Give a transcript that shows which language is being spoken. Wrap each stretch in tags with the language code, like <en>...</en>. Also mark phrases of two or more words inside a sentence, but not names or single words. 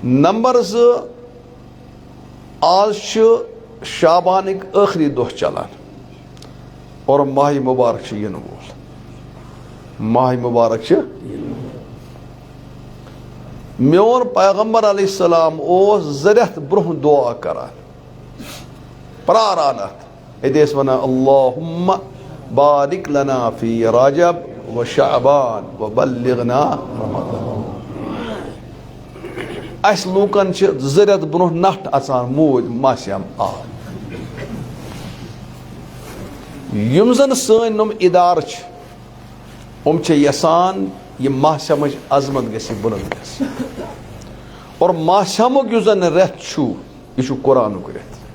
<ks>نمبر زٕ، آز چھُ شابانٕکۍ ٲخری دۄہ چلان اور ماہِ مُبارک چھُ یِنہٕ وول، ماہِ مبارک چھِ۔ میون پیغمبر علیہ السلام اوس 2 رٮ۪تھ برونٛہہ دعا کران، پراران اتھ، اتہِ ٲسۍ ونان</ks> <ar>اللہُمَّ بارک لنا فی رجب و شعبان و بلغنا رمضان۔</ar> <ks>اسہِ لوٗکن چھِ 2 رٮ۪تھ برونٛہہ نٹھ اژان، موٗدۍ ماسیم آو۔ یِم زن سٲنۍ یِم ادارٕ چھِ، یِم چھِ یژھان یہِ ماہسمٕچ عظمت گژھِ بُلند گژھِ، اور ماہسمُک یُس زن رٮ۪تھ چھُ یہِ چھُ قرآنُک رٮ۪تھ۔</ks>